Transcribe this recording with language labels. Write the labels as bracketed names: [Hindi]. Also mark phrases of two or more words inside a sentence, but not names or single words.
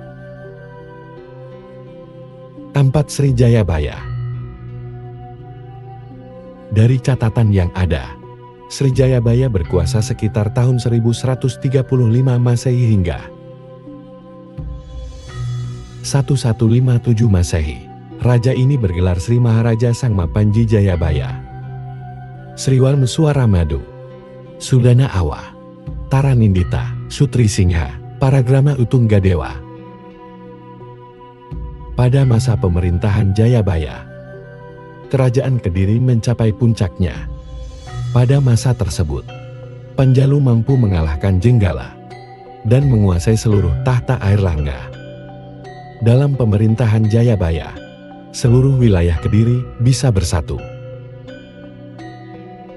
[Indonesian] 4. Sri Jayabaya. Dari catatan yang ada, Sri Jayabaya berkuasa sekitar tahun 1135 Masehi hingga 1157 Masehi. Raja ini bergelar Sri Maharaja Sangma Panji Jayabaya. Sriwal Mesuara Madu, Sudana Awa, Taranindita, Sutri Singha, Paragrama Utunggadewa. Pada masa pemerintahan Jayabaya, Kerajaan Kediri mencapai puncaknya. Pada masa tersebut, Panjalu mampu mengalahkan Jenggala dan menguasai seluruh tahta Airlangga. Dalam pemerintahan Jayabaya, seluruh wilayah Kediri bisa bersatu.